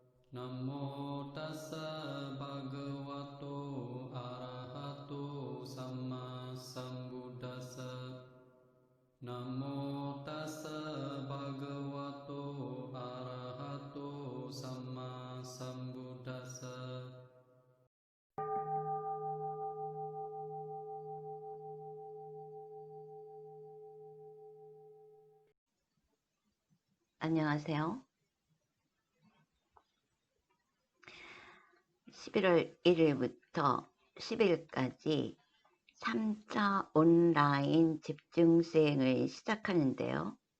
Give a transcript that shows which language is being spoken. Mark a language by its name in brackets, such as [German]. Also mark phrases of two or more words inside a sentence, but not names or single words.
[Pali] Namo tassa bhagavato arahato samma sambuddhassa. Namo tassa bhagavato arahato samma sambuddhassa. [Korean] 안녕하세요. 11월 1일부터 10일까지 3차 온라인 집중수행을 시작하는데요.